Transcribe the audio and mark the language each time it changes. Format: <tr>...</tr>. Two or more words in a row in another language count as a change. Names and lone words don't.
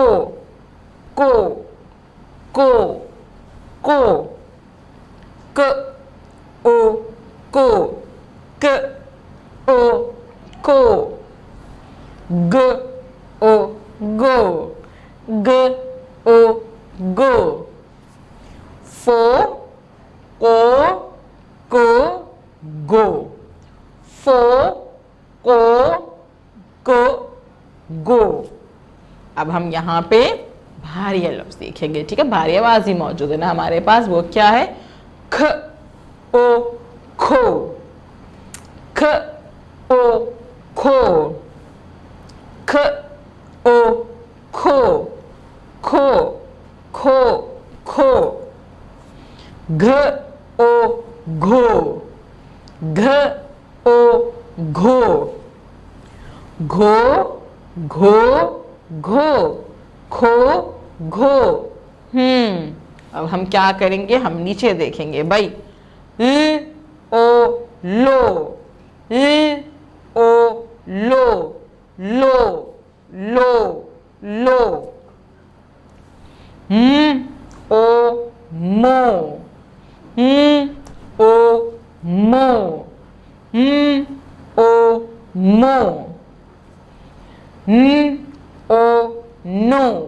<hi>को को को, क ओ को, क ओ को, ग ओ गो, ग ओ गो, फो को गो, फो को गो। अब हम यहाँ पे भारी लफ्ज देखेंगे, ठीक है? भारी आवाज ही मौजूद है ना हमारे पास। वो क्या है? ख ओ खो, ख ओ खो, ख ओ खो, खो खो खो, घ ओ घो, घ ओ घो, घो घो घो, खो घो। अब हम क्या करेंगे? हम नीचे देखेंगे भाई। ल ओ लो, ल ओ लो, लो लो लो, ओ मो, ओ मो, ओ मो, ओ नो,</hi>